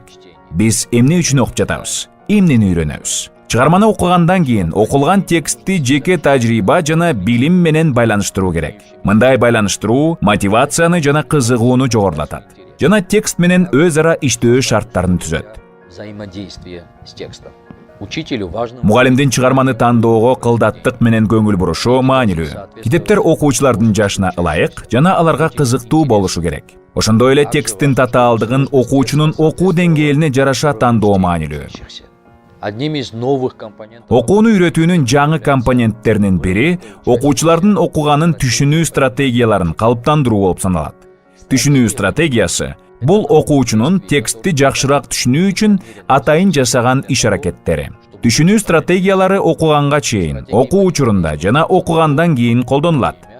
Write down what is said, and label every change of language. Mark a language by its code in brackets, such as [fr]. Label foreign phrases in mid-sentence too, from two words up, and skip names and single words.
[ky] Биз эмне үчүн окуп жатабыз? Эмнени үйрөнөбүз? Чыгарманы окугандан кийин окулган текстти жеке тажрыйба жана билим менен байланыштыруу керек. Мындай байланыштыруу мотивацияны жана кызыгууну жогорулатат жана текст менен өз ара иштөө шарттарын түзөт. [ru] Взаимодействие с текстом. Учителю важно. [ky] Мугалимдин чыгарманы тандоого кылдаттык менен көңүл бурушу маанилүү. Китептер окуучулардын жашына ылайык жана аларга кызыктуу болушу керек. Ошондой эле тексттин татаалдыгын окуучунун окуу деңгээлине жараша тандоо маанилүү. [ru] Одним из новых компонентов. [ky] Окууну үйрөтүүнүн жаңы компоненттеринин бири окуучулардын окуганын түшүнүү стратегияларын калыптандыруу болуп саналат. Түшүнүү стратегиясы бул окуучунун текстти жакшыраак түшүнүү үчүн атайын жасаган иш-аракеттери. Түшүнүү стратегиялары окуганга чейин, окуу учурунда жана окугандан кийин колдонулат.